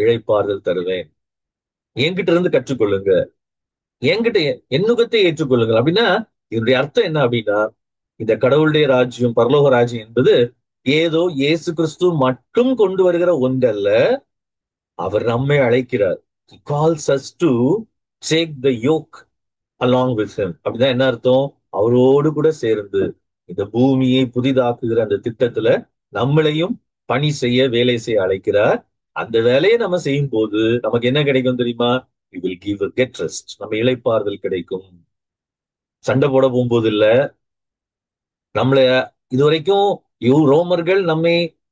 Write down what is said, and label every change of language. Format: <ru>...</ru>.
<ta>இளைப்பாறுதல் தருவேன். என்கிட்ட இருந்து கற்றுக்கொள்ளுங்க, என்கிட்ட என் நுகத்தை ஏற்றுக்கொள்ளுங்கள். அப்படின்னா இதனுடைய அர்த்தம் என்ன அப்படின்னா, இந்த கடவுளுடைய ராஜ்யம், பரலோக ராஜ்யம் என்பது ஏதோ இயேசு கிறிஸ்து மட்டும் கொண்டு வருகிற ஒன்றல்ல. அவர் நம்மை அழைக்கிறார்.</ta> <en>He calls us to take the yoke along with him.</en> <ta>அப்படிதான் என்ன அர்த்தம்? அவரோடு கூட சேர்ந்து இந்த பூமியை புதிதாக்குகிற அந்த திட்டத்துல நம்மளையும் பணி செய்ய, வேலை செய்ய அழைக்கிறார். அந்த வேலையை நம்ம செய்யும் போது நமக்கு என்ன கிடைக்கும் தெரியுமா?</ta> <en>We will get rest.</en> <ta>நம்ம இளைப்பாறுதல் கிடைக்கும். சண்டை போட போகும்போது இல்ல, நம்மள இதுவரைக்கும் ரோமர்கள் நம்மை</ta>